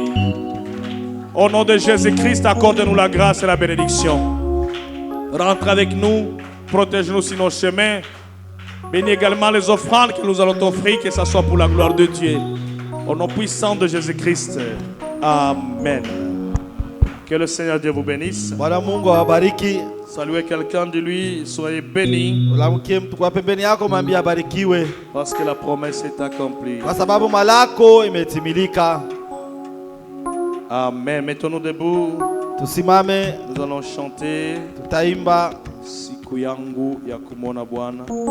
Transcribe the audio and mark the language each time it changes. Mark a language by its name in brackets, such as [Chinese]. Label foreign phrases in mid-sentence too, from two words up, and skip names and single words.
[French] Au nom de Jésus-Christ, accorde-nous la grâce et la bénédiction. Rentre avec nous, protège-nous sur nos chemins. Bénis également les offrandes que nous allons t'offrir, que ce soit pour la gloire de Dieu. Au nom puissant de Jésus-Christ. Amen. Que le Seigneur Dieu vous bénisse. [Swahili] Bwana Mungu awabariki. [French] Saluez quelqu'un de lui, soyez bénis. [Swahili] Ulamkie mtu kwa pembeni yako, mwambie abarikiwe, [French] Parce que la promesse est accomplie. [Swahili] kwa sababu malako imetimilika. [French] Amen. Mettons-nous debout. [Swahili] Tusimame, [French] Nous allons chanter [Swahili] tutaimba Siku yangu ya kumwona Bwana.